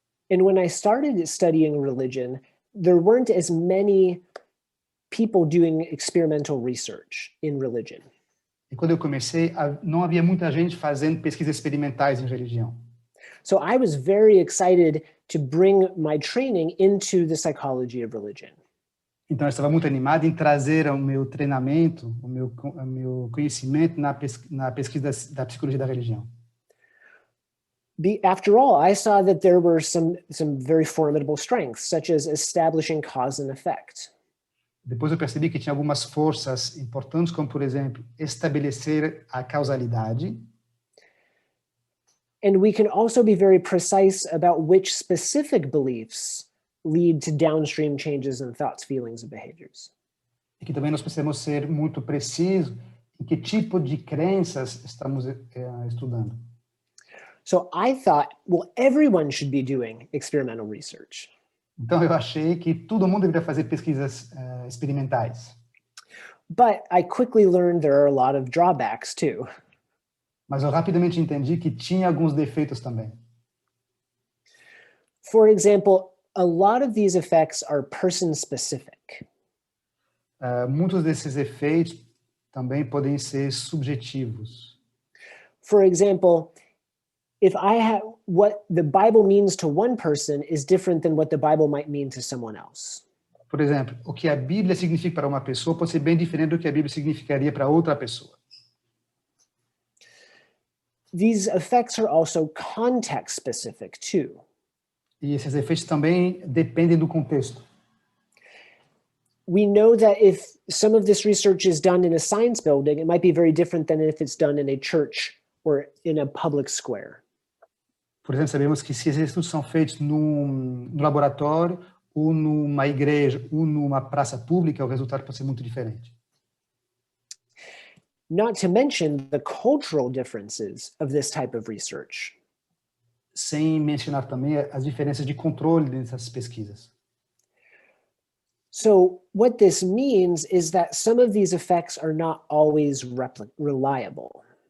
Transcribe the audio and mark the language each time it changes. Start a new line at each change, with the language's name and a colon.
English: And when I started studying religion, there weren't as many people doing experimental research in religion.
Portuguese: E quando eu comecei, não havia muita gente fazendo pesquisas experimentais em religião.
English: So I was very excited to bring my training into the psychology of religion.
Portuguese: Então eu estava muito animado em trazer o meu treinamento, o meu conhecimento na pesquisa da psicologia da religião.
English: After all, I saw that there were some very formidable strengths, such as establishing cause and effect.
Portuguese: Depois eu percebi que tinha algumas forças importantes, como, por exemplo, estabelecer a causalidade.
English: And we can also be very precise about which specific beliefs lead to downstream changes in thoughts, feelings, and behaviors.
Portuguese: E que também nós precisamos ser muito precisos em que tipo de crenças estamos estudando.
English: So I thought, well, everyone should be doing experimental research.
Portuguese: Então eu achei que todo mundo deveria fazer pesquisas experimentais.
English: But I quickly learned there are a lot of drawbacks too.
Portuguese: Mas eu rapidamente entendi que tinha alguns defeitos também.
English: For example, a lot of these effects are person-specific.
Portuguese: Muitos desses efeitos também podem ser subjetivos.
English: For example, if I have what the Bible means to one person is different than what the Bible might mean to someone else.
Portuguese: Por exemplo, o que a Bíblia significa para uma pessoa pode ser bem diferente do que a Bíblia significaria para outra pessoa.
English: These effects are also context specific too.
Portuguese: E esses efeitos também dependem do contexto.
English: We know that if some of this research is done in a science building, it might be very different than if it's done in a church or in a public square.
Portuguese: Por exemplo, sabemos que se esses estudos são feitos no laboratório, ou numa igreja, ou numa praça pública, o resultado pode ser muito diferente.
English: Not to mention the cultural differences of this type of research.
Portuguese: Sem mencionar também as diferenças de controle dessas pesquisas.
English: So what this means is that some of these effects are not always reliable.